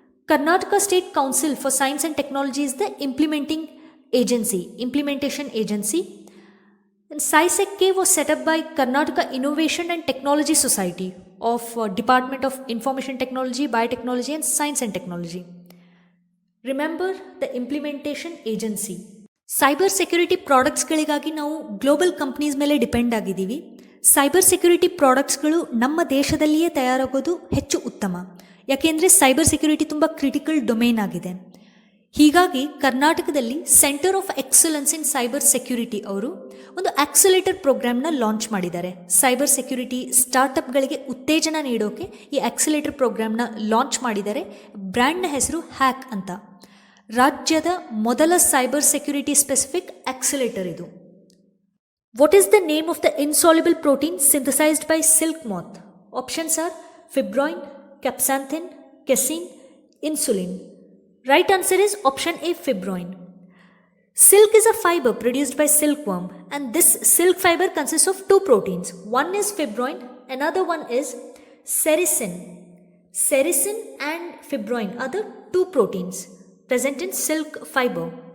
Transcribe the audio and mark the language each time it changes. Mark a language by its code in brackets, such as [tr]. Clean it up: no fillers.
[en] Karnataka State Council for Science and Technology is the implementation agency. And CySec-K was set up by Karnataka Innovation and Technology Society of Department of Information Technology, Biotechnology and Science and Technology. Remember the implementation agency. [kn] Cyber security ಪ್ರಾಡಕ್ಟ್ಸ್ಗಳಿಗಾಗಿ ನಾವು global companies ಮೇಲೆ depend ಆಗಿದ್ದೀವಿ. Cyber security ಪ್ರಾಡಕ್ಟ್ಸ್ಗಳು ನಮ್ಮ ದೇಶದಲ್ಲಿಯೇ ತಯಾರಾಗೋದು ಹೆಚ್ಚು ಉತ್ತಮ, ಯಾಕೆಂದರೆ cyber security ತುಂಬ critical domain ಆಗಿದೆ. ಹೀಗಾಗಿ ಕರ್ನಾಟಕದಲ್ಲಿ centre of excellence in cyber security ಅವರು ಒಂದು ಆಕ್ಸಿಲೇಟರ್ ಪ್ರೋಗ್ರಾಮ್ನ ಲಾಂಚ್ ಮಾಡಿದ್ದಾರೆ. ಸೈಬರ್ ಸೆಕ್ಯುರಿಟಿ ಸ್ಟಾರ್ಟಪ್ಗಳಿಗೆ ಉತ್ತೇಜನ ನೀಡೋಕೆ ಈ ಆಕ್ಸಿಲೇಟರ್ ಪ್ರೋಗ್ರಾಮ್ನ ಲಾಂಚ್ ಮಾಡಿದ್ದಾರೆ. ಬ್ರ್ಯಾಂಡ್ನ ಹೆಸರು ಹ್ಯಾಕ್ ಅಂತ. ರಾಜ್ಯದ ಮೊದಲ ಸೈಬರ್ ಸೆಕ್ಯುರಿಟಿ ಸ್ಪೆಸಿಫಿಕ್ ಆಕ್ಸಿಲೇಟರ್ ಇದು. [en] What is the name of the insoluble protein synthesised by silk moth? Options are fibroin, capsanthin, casein, insulin. Right answer is option A, fibroin. Silk is a fiber produced by silkworm, and this silk fiber consists of two proteins. One is fibroin, another one is sericin. Sericin and fibroin are the two proteins present in silk fiber.